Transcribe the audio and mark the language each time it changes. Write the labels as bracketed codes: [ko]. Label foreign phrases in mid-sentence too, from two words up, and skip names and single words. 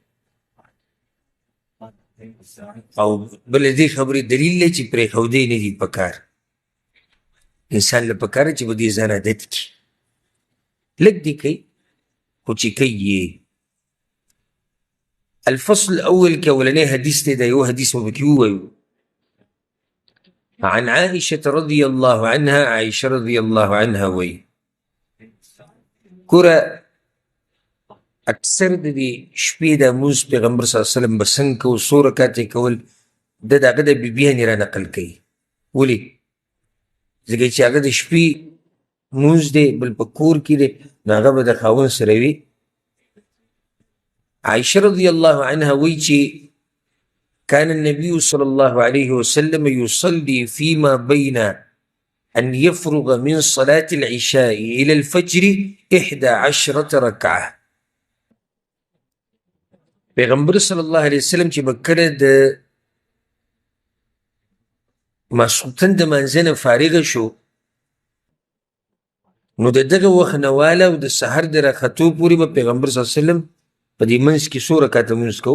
[ps] او بله دې خبرې دلیل دی چې پرېښودی نه دي پکار. انسان له پکار چې په دې ځان عادت کړي، لږ دې کوي خو چې کوي یې. [ar] الفصل الاول [ps] کې اولنی حدیث دی، دا یو حدیث به پکې ووایو. [ar] عن عائشة رضي الله عنها، عائشة رضي الله عنها [ps] وی ګوره اکثر د دې شپې د مونځ پیغمبر [ar] صلی الله علیه وسلم [ps] به څنګه کو څو رکعات یې کول د هغه د بیبیانې را نقل کوي. ولې؟ ځکه چې هغه د شپې مونځ دی بل په کور کې دی نو هغه به د خاوند سره وي. [ar] عائشه رضی الله عنها [ps] وایي چې [ar] كان النبي صلى الله عليه وسلم يصلي فيما بين أن يفرغ من صلاة العشاء إلى الفجر 11 ركعة. [ps] پیغمبر صلی الله علیه وسلم چې به کله د ماسخوتن د منځه نه فارغه شو نو د دغه وخت نه واله او د سحر د راختو پورې به پیغمبر صلی الله علیه وسلم په دې منځ کې څو رکعته مونځ کو؟